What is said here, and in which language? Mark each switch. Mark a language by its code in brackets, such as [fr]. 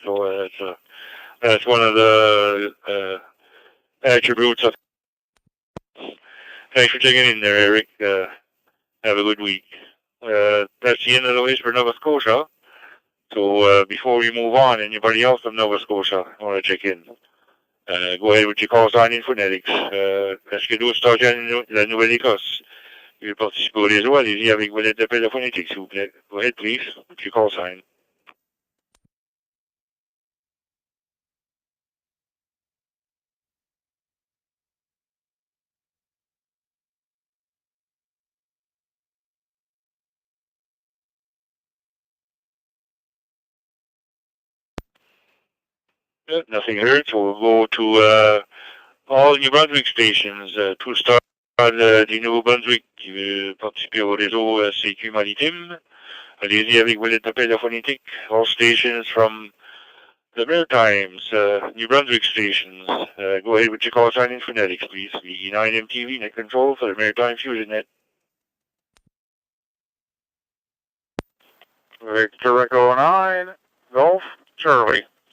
[en] So that's one of the attributes of. Thanks for checking in there, Eric. Have a good week. That's the end of the list for Nova Scotia. So before we move on, anybody else from Nova Scotia want to check in? Go ahead with your call sign in phonetics. [fr] Est-ce que d'autres la Nouvelle-Écosse veulent participer au réseau? Allez-y avec vos lettres d'appel de phonétique, s'il vous plaît. [en] Go ahead, please, with your call sign. Nothing heard, so we'll go to all New Brunswick stations. [fr] Tout le stade du Nouveau-Brunswick qui veut participer au réseau CQ Maritime. Allez-y avec vos appels phonétiques. [en] All stations from the Maritimes, New Brunswick stations. Go ahead with your call sign in phonetics, please. VE9MTV, net control for the Maritime Fusion net. Victor Echo 9, Golf, Charlie.